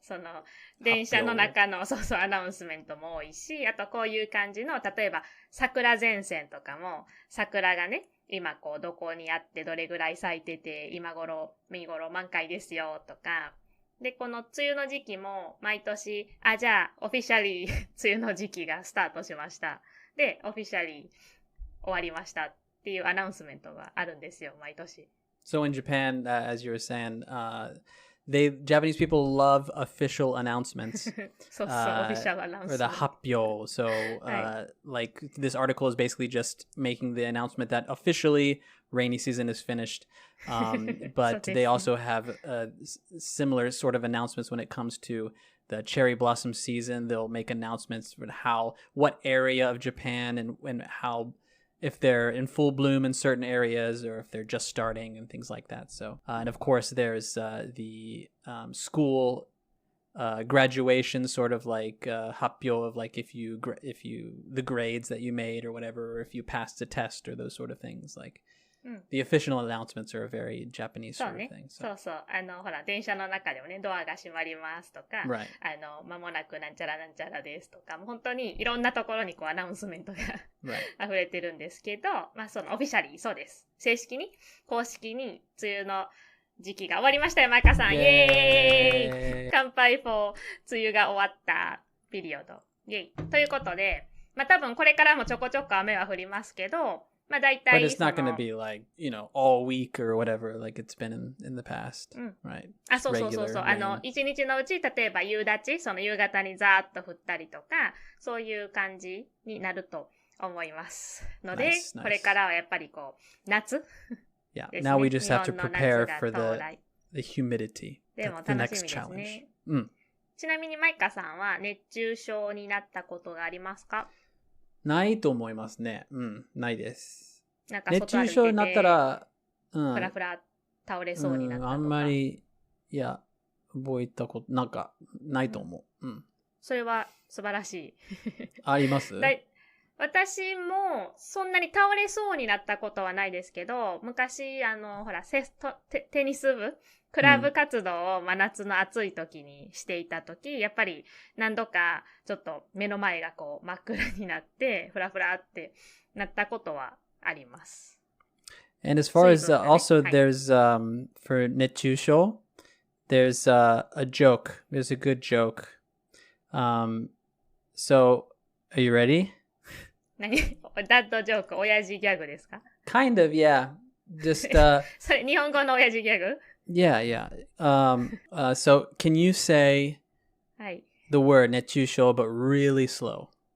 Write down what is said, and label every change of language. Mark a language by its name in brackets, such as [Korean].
[Japanese] その、電車の中の、アナウンスメントも多いし、あとこういう感じの、例えば、桜前線とかも、桜がね、今どこにあってどれぐらい咲いてて、今頃、見頃満開ですよ、とか。で、この梅雨の時期も、毎年、じゃあ、オフィシャリー、梅雨の時期がスタートしました。で、オフィシャリー、終わりましたっていうアナウンスメントがあるんですよ、毎年。 [English] So in Japan, as you were saying, Japanese people love official announcements. official announcement. Or the happyo. So, like this article is basically just making the announcement that officially rainy season is finished. But they also have similar sort of announcements when it comes to the cherry blossom season. They'll make announcements for what area of Japan and how, if they're in full bloom in certain areas or if they're just starting and things like that. So, and of course there's the school graduation, sort of like happyo of like if you the grades that you made or whatever, or if you passed a test or those sort of things. Like the official announcements are a very Japanese sort of thing. [Japanese] そう。ほら、電車の中でもね、ドアが閉まりますとか、 [English] Right. [Japanese] 間もなくなんちゃらなんちゃらですとか、もう本当にいろんなところにアナウンスメントが溢れてるんですけど、そのオフィシャリー、そうです。正式に、公式に、梅雨の時期が終わりましたよ、マイカさん。イエーイ！乾杯 for 梅雨が終わったピリオド。イエーイ！ということで、多分これからもちょこちょこ雨は降りますけど、大体 [English] But it's not going to be like, all week or whatever, like it's been in the past, right? [Japanese] そう。一日のうち、例えば夕立、その夕方にザーッと降ったりとか、そういう感じになると思いますので、これからはやっぱり夏 [English] Yeah, now we just have to prepare for the humidity. [Japanese] でも楽しみですね。ちなみにマイカさんは熱中症になったことがありますか？ないと思いますね。ないです。熱中症になったら、ふらふら倒れそうになったとか。あんまり、覚えたこと、ないと思う。それは素晴らしい。あります？私もそんなに倒れそうになったことはないですけど、昔、ほら、テニス部、クラブ活動を真夏の暑い時にしていた時、やっぱり何度かちょっと目の前が真っ暗になって、フラフラってなったことはあります。 [English] And as far as also there's for 熱中症 there's a joke. There's a good joke. So, are you ready? [Japanese] 何？ダッドジョーク、親父ギャグですか？ [English] Kind of, yeah. Just, [Japanese] それ日本語の親父ギャグ？ [English] Yeah. So can you say [Japanese] はい。 [English] the word 熱中症 but really slow?